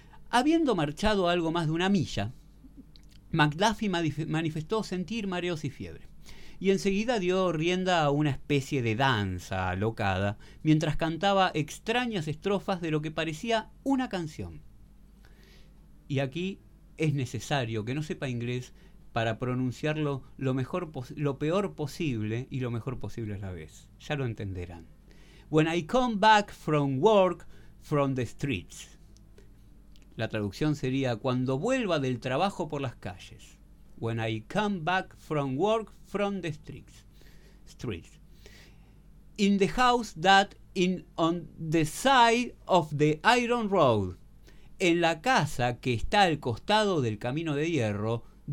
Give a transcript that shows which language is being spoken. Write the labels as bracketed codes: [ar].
[es] Habiendo marchado algo más de una milla, McDuffie manifestó sentir mareos y fiebre, y enseguida dio rienda a una especie de danza alocada, mientras cantaba extrañas estrofas de lo que parecía una canción. Y aquí es necesario que no sepa inglés para pronunciarlo lo peor posible y lo mejor posible a la vez. Ya lo entenderán. [en] When I come back from work from the streets. [es] La traducción sería cuando vuelva del trabajo por las calles. [en] When I come back from work from the streets. In the house that in on the side of the iron road. [es] En la casa que está al costado del camino de hierro.